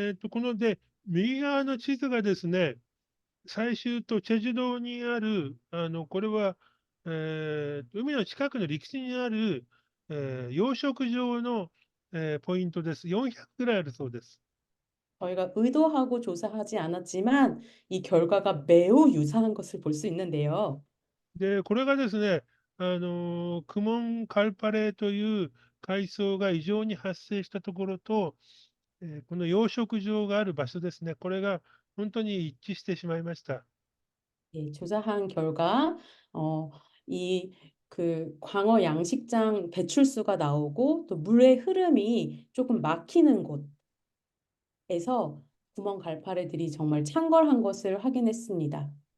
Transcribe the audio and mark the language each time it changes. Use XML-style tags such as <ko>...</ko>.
<ja>この右側の地図がですね、最終とチェジュ島にある、これは、海の近くの陸地にある、養殖場の、ポイントです。 400ぐらいあるそうです。</ja> <ko>저희가 의도하고 조사하지 않았지만 이 결과가 매우 유사한 것을 볼 수 있는데요.</ko> <ja>これがですね、クモンカルパレという海藻が異常に発生したところと、この養殖場がある場所ですね、これが本当に一致してしまいました。</ja> <ko>예, 조사한 결과 이 그 광어 양식장 배출수가 나오고 또 물의 흐름이 조금 막히는 곳에서 구멍 갈파래들이 정말 창궐한 것을 확인했습니다.</ko>